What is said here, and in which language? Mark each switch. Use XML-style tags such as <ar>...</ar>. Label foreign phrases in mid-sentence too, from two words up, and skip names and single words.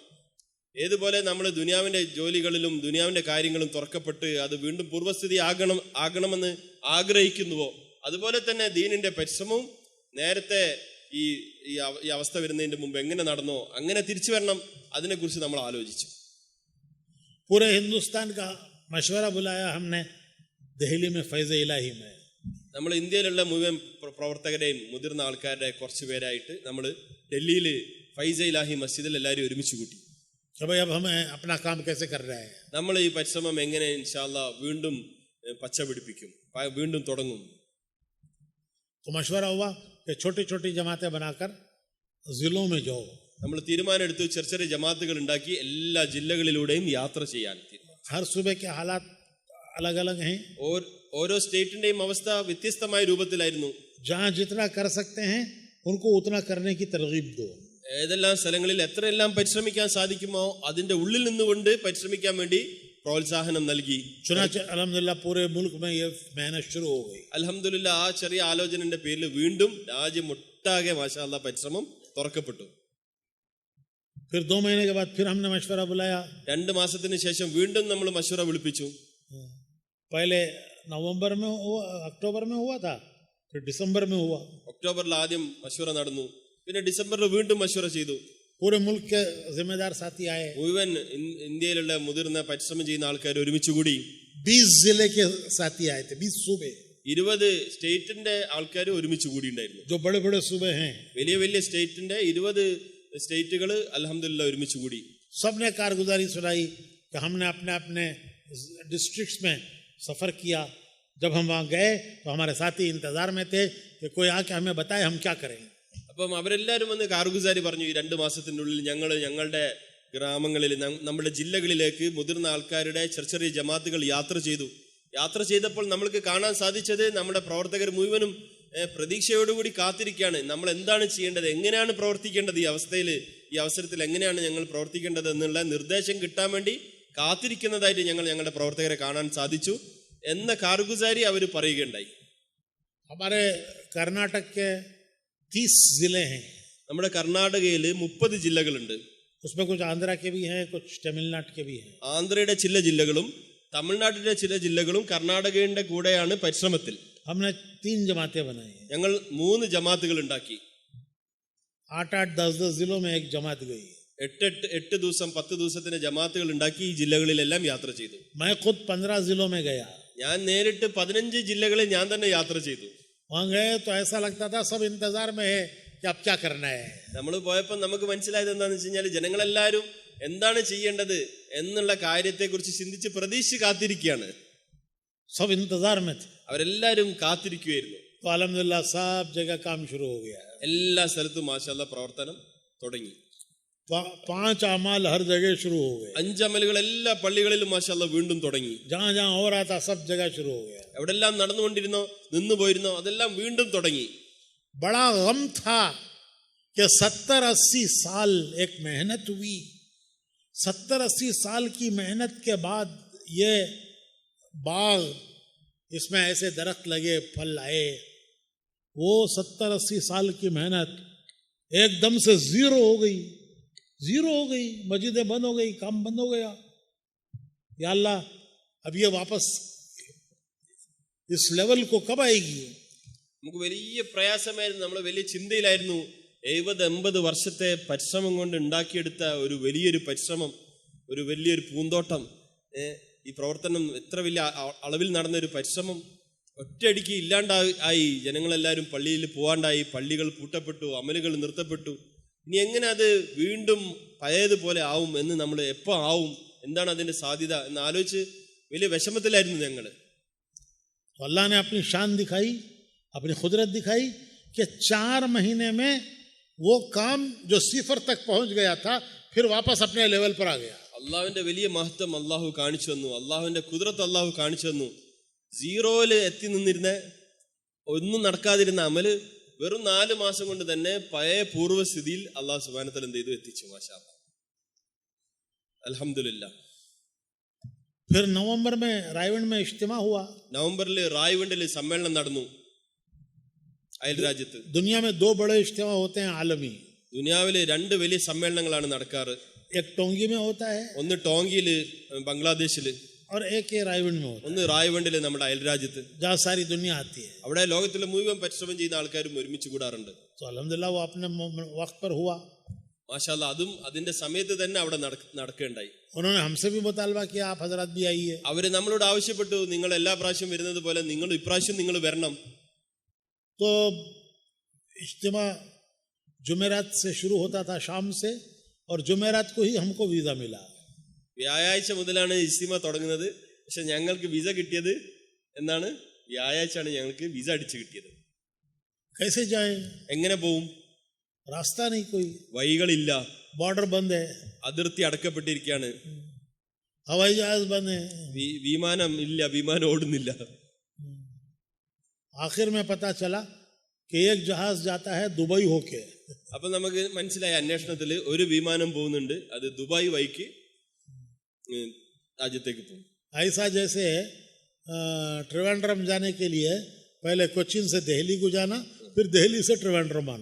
<ml>ഏതുപോലെ നമ്മൾ ദുനിയാവിന്റെ ജോലികളിലും ദുനിയാവിന്റെ കാര്യങ്ങളും തുറക്കപ്പെട്ട് അത് വീണ്ടും പൂർവ്വസ്ഥിതി ആകണമെന്ന് ആഗ്രഹിക്കുന്നുവോ, അതുപോലെ തന്നെ ദീനിന്റെ പരിശ്രമവും നേരത്തെ ഈ അവസ്ഥ വരുന്നതിന്റെ മുമ്പ് എങ്ങനെ നടന്നോ അങ്ങനെ തിരിച്ചു വരണം. അതിനെക്കുറിച്ച് നമ്മൾ ആലോചിച്ചു.</ml> <hi>पूरे हिंदुस्तान का मशवरा बुलाया हमने दिल्ली में फैज़ इलाही में.</hi> <ml>നമ്മൾ ഇന്ത്യയിലുള്ള മുഴുവൻ പ്രവർത്തകരെയും മുതിർന്ന ആൾക്കാരുടെ കുറച്ച് പേരായിട്ട് നമ്മൾ ഡൽഹിയിൽ ഫൈസ ഇലാഹി മസ്ജിദിൽ എല്ലാവരും ഒരുമിച്ച് കൂട്ടി.</ml> <hi>भाई अब हमें अपना काम कैसे कर रहे हैं,</hi> <ml>നമ്മൾ ഈ പരിശ്രമം എങ്ങനെ</ml> <ar>إن شاء الله</ar> <ml>വീണ്ടും പച്ച പിടിപ്പിക്കും, വീണ്ടും തുടങ്ങും.</ml> <hi>तो मशवरा हुआ कि छोटी छोटी जमातें बनाकर जिलों में जाओ.</hi> <ml>നമ്മൾ തീരുമാനം എടുത്തു, ചെറിയ ചെറിയ ജമാഅത്തുകൾ ഉണ്ടാക്കി എല്ലാ ജില്ലകളിലൂടെയും യാത്ര ചെയ്യാൻ തീരുമാനം.</ml> <hi>हर सूबे के हालात अलग अलग हैं,</hi> <ml>ഓരോ സ്റ്റേറ്റിന്റെയും അവസ്ഥ വ്യത്യസ്തമായ രൂപത്തിലായിരുന്നു.</ml> <hi>जहाँ जितना कर सकते हैं उनको उतना करने की तरगीब दो.</hi> <ml>ഏതെല്ലാം സ്ഥലങ്ങളിൽ എത്രയെല്ലാം പരിശ്രമിക്കാൻ സാധിക്കുമോ അതിന്റെ ഉള്ളിൽ നിന്നുകൊണ്ട് പരിശ്രമിക്കാൻ വേണ്ടി പ്രോത്സാഹനം നൽകി.</ml> <hi>चुनाचे अल्हम्दुलिल्लाह पूरे मुल्क में ये मेहनत शुरू हो गई.</hi> <ml>അൽഹംദുലില്ലാ, ആ ചെറിയ ആലോചനയുടെ പേരിൽ വീണ്ടും രാജ്യമൊട്ടാകെ</ml> <ar>ما شاء الله</ar> <ml>പരിശ്രമം തുറക്കപ്പെട്ടു.</ml> <hi>फिर 2 महीने के बाद फिर हमने मशवरा बुलाया.</hi> <ml>2 മാസത്തിന് ശേഷം വീണ്ടും നമ്മൾ മശൂറ വിളിപ്പിച്ചു.</ml> <hi>पहले नवंबर में हुआ, अक्टूबर में हुआ था, फिर दिसंबर में हुआ.</hi> <ml>ഒക്ടോബറിൽ ആദ്യം മശൂറ നടന്നു, പിന്നെ ഡിസംബറിൽ വീണ്ടും മശൂറ ചെയ്തു.</ml> <hi>पूरे मुल्क के जिम्मेदार साथी आए.</hi> <ml>മുഴുവൻ ഇന്ത്യയിലുള്ള മുതിർന്ന പരിശ്രമം ചെയ്യുന്ന ആൾക്കാർ ഒരുമിച്ച് കൂടി.</ml> <hi>20 जिले के साथी आए थे, 20 सूबे.</hi> <ml>20 സ്റ്റേറ്റിന്റെ ആൾക്കാർ ഒരുമിച്ച് കൂടി ഉണ്ടായിരുന്നു.</ml> <hi>जो बड़े बड़े सूबे हैं,</hi> <ml>വലിയ വലിയ സ്റ്റേറ്റിന്റെ 20 സ്റ്റേറ്റുകൾ അൽഹംദുലില്ലാ ഒരുമിച്ച് കൂടി.</ml> <hi>सबने कारगुजारी सुनाई कि हमने अपने अपने डिस्ट्रिक्ट्स में सफर किया. जब हम वहाँ गए तो हमारे साथी इंतजार में थे कि कोई आके हमें बताए हम क्या करें.</hi> <ml>അപ്പം അവരെല്ലാവരും വന്ന് കാർഗുസാരി പറഞ്ഞു, ഈ 2 മാസത്തിനുള്ളിൽ ഞങ്ങളുടെ ഗ്രാമങ്ങളിൽ, നമ്മുടെ ജില്ലകളിലേക്ക് മുതിർന്ന ആൾക്കാരുടെ ചെറിയ ചെറിയ ജമാഅത്തുകൾ യാത്ര ചെയ്തു. യാത്ര ചെയ്തപ്പോൾ നമ്മൾക്ക് കാണാൻ സാധിച്ചത് നമ്മുടെ പ്രവർത്തകർ മുഴുവനും പ്രതീക്ഷയോടുകൂടി കാത്തിരിക്കുകയാണ്. നമ്മൾ എന്താണ് ചെയ്യേണ്ടത്, എങ്ങനെയാണ് പ്രവർത്തിക്കേണ്ടത്, ഈ അവസരത്തിൽ എങ്ങനെയാണ് ഞങ്ങൾ പ്രവർത്തിക്കേണ്ടത് എന്നുള്ള നിർദ്ദേശം കിട്ടാൻ വേണ്ടി കാത്തിരിക്കുന്നതായിട്ട് ഞങ്ങളുടെ പ്രവർത്തകരെ കാണാൻ സാധിച്ചു എന്ന കാർഗുസാരി അവർ പറയുകയുണ്ടായി.</ml> <hi>हमारे कर्नाटक के 30 जिले हैं.</hi> <ml>നമ്മുടെ കർണാടകയിൽ 30 ജില്ലകളുണ്ട്.</ml> <hi>उसमें कुछ आंध्रा के भी हैं, कुछ तमिलनाडु के भी हैं.</hi> <ml>ആന്ധ്രയുടെ ചില ജില്ലകളും തമിഴ്നാട്ടിലെ ചില ജില്ലകളും കർണാടകയുടെ കൂടെയാണ് പരിശ്രമത്തിൽ.</ml> <hi>हमने 3 जमातें बनाई हैं.</hi> <ml>ഞങ്ങൾ 3 ജമാഅത്തുകൾ ഉണ്ടാക്കി.</ml> <hi>8-8, 10-10 जिलों में एक जमात गई.</hi> <ml>8 ദിവസം 10 ദിവസത്തിന്റെ ജമാഅത്തുകൾ ഉണ്ടാക്കി ഈ ജില്ലകളിലെല്ലാം യാത്ര ചെയ്തു.</ml> <hi>मैं खुद 15 जिलों में गया.</hi> <ml>ഞാൻ നേരിട്ട് 15 ജില്ലകളിൽ ഞാൻ തന്നെ യാത്ര ചെയ്തു.</ml> <hi>वहां गए तो ऐसा लगता था सब इंतजार में है कि अब क्या करना है.</hi> <ml>നമ്മൾ പോയപ്പോൾ നമുക്ക് മനസ്സിലായത് എന്താണെന്ന് വെച്ച് കഴിഞ്ഞാൽ ജനങ്ങളെല്ലാവരും എന്താണ് ചെയ്യേണ്ടത് എന്നുള്ള കാര്യത്തെക്കുറിച്ച് ചിന്തിച്ച് പ്രതീക്ഷിച്ച് കാത്തിരിക്കുകയാണ്.</ml> <hi>सब इंतजार में थे.</hi> <ml>അവരെല്ലാവരും കാത്തിരിക്കുകയായിരുന്നു.</ml> <hi>तो अल्हम्दुलिल्लाह सब जगह काम शुरू हो गया.</hi> <ml>എല്ലാ സ്ഥലത്തും മാഷാഅല്ലാഹ് പ്രവർത്തനം തുടങ്ങി.</ml> <hi>5 अमाल हर जगह शुरू हो गए.</hi> <ml>5 അമലുകൾ എല്ലാ പള്ളികളിലും മാഷാഅല്ലാഹ് വീണ്ടും തുടങ്ങി.</ml> <hi>जहां जहां हो रहा था सब जगह शुरू हो गया.</hi> <ml>എവിടെല്ലാം നടന്നുകൊണ്ടിരുന്നോ നിന്നു പോയിരുന്നോ അതെല്ലാം വീണ്ടും തുടങ്ങി.</ml> <hi>बड़ा गम था कि 70-80 साल एक मेहनत हुई. 70-80 साल की मेहनत के बाद ये बाग, इसमें ऐसे दरख्त लगे, फल आए. वो 70-80 साल की मेहनत एकदम से जीरो हो गई. मस्जिदें बंद हो गई, काम बंद हो गया.</hi> <ar>يا الله,</ar> <hi>अब ये वापस इस लेवल को कब आएगी?</hi> <ml>നമുക്ക് വലിയ പ്രയാസമായിരുന്നു. നമ്മൾ വലിയ ചിന്തയിലായിരുന്നു. 70-80 വർഷത്തെ പരിശ്രമം കൊണ്ട് ഉണ്ടാക്കിയെടുത്ത ഒരു വലിയൊരു പരിശ്രമം, ഒരു വലിയൊരു പൂന്തോട്ടം, ഈ പ്രവർത്തനം എത്ര വലിയ അളവിൽ നടന്നൊരു പരിശ്രമം ഒറ്റയടിക്ക് ഇല്ലാണ്ടായി. ജനങ്ങളെല്ലാവരും പള്ളിയിൽ പോവാണ്ടായി, പള്ളികൾ പൂട്ടപ്പെട്ടു, അമലുകൾ നിർത്തപ്പെട്ടു. ഇനി എങ്ങനെ അത് വീണ്ടും പഴയതുപോലെ ആവും എന്ന്, നമ്മൾ എപ്പോൾ ആവും, എന്താണ് അതിന്റെ സാധ്യത എന്ന് ആലോചിച്ച് വലിയ വിഷമത്തിലായിരുന്നു ഞങ്ങൾ.</ml> <hi>अल्लाह ने अपनी शान दिखाई, अपनी खुदरत दिखाई कि 4 महीने में वो काम जो 0 तक पहुंच गया था फिर वापस अपने लेवल पर आ गया.</hi> <ml>അള്ളാഹുവിന്റെ വലിയ മഹത്വം അള്ളാഹു കാണിച്ചു തന്നു. അള്ളാഹുവിന്റെ കുദ്റത്ത് അള്ളാഹു കാണിച്ചു തന്നു. 0-ൽ എത്തി നിന്നിരുന്ന, ഒന്നും നടക്കാതിരുന്ന അമല് വെറും 4 മാസം കൊണ്ട് തന്നെ പഴയ പൂർവ്വസ്ഥിതിയിൽ</ml> <ar>الله سبحانه وتعالى</ar> <ml>എന്ത് ചെയ്തു എത്തിച്ചു.</ml> <ar>ما شاء الله، الحمد لله.</ar> <hi>फिर नवंबर में रायवंड में इज्तिमा हुआ.</hi> <ml>നവംബറിൽ റായ്വണ്ടിൽ സമ്മേളനം നടന്നു. അയൽ രാജ്യത്ത്</ml> <hi>दुनिया में 2 बड़े इज्तिमा होते हैं आलमी.</hi> <ml>ദുനിയാവില് 2 വലിയ സമ്മേളനങ്ങളാണ് നടക്കാറ്.</ml> <hi>एक टोंगी में होता है,</hi> <ml>ഒന്ന് ടോങ്കിയില് ബംഗ്ലാദേശില്,</ml> <hi>और एक ये रायवंड में होता</hi> <ml>ഒന്ന് റായ്വണ്ടില് നമ്മുടെ അയൽ രാജ്യത്ത്.</ml> <hi>है जहाँ सारी दुनिया आती है.</hi> <ml>അവിടെ ലോകത്തിലെ മുഴുവൻ പരിശ്രമം ചെയ്യുന്ന ആൾക്കാരും ഒരുമിച്ച് കൂടാറുണ്ട്.</ml> <hi>तो अल्हम्दुलिल्लाह वो अपने वक्त पर हुआ.</hi> <ar>ما شاء الله,</ar> <ml>അതും അതിന്റെ സമയത്ത് തന്നെ അവിടെ നടക്കേണ്ടായി.</ml> <hi>उन्होंने हमसे भी मुतालबा किया, आप हजरत भी आइए.</hi> <ml>അവര് നമ്മളോട് ആവശ്യപ്പെട്ടു, നിങ്ങൾ എല്ലാ പ്രാവശ്യം വരുന്നത് പോലെ നിങ്ങൾ ഇപ്രാവശ്യം നിങ്ങൾ വരണം.</ml> <hi>तो इज्तिमा जुमेरात से शुरू होता था शाम से, और जुमेरात को ही हमको वीजा मिला.</hi> <ml>വ്യാഴാഴ്ച മുതലാണ് ഇസ്തിമ തുടങ്ങുന്നത്. പക്ഷെ ഞങ്ങൾക്ക് വിസ കിട്ടിയത് എന്നാണ്? വ്യാഴാഴ്ചയാണ് ഞങ്ങൾക്ക് വിസ അടിച്ചു കിട്ടിയത്.</ml> <hi>कैसे जाए?</hi> <ml>എങ്ങനെ പോവും?</ml> <hi>रास्ता नहीं, कोई</hi> <ml>വഴികളില്ല,</ml> <hi>बॉर्डर बंद है,</hi> <ml>അതിർത്തി അടക്കപ്പെട്ടിരിക്കുകയാണ്,</ml> <hi>हवाई जहाज बंद है.</hi> <ml>വിമാനം ഇല്ല, വിമാനം ഓടുന്നില്ല.</ml> <hi>आखिर में पता चला कि एक जहाज जाता है दुबई होके.</hi> <ml>അപ്പൊ നമുക്ക് മനസ്സിലായ അന്വേഷണത്തിൽ ഒരു വിമാനം പോകുന്നുണ്ട്, അത് ദുബായ് വഴിക്ക് രാജ്യത്തേക്ക് പോകും.</ml> <hi>ऐसा जैसे ट्रिवेंड्रम जाने के लिए पहले कोचिन से दिल्ली को जाना, फिर दिल्ली से ट्रिवेंड्रम आना.</hi>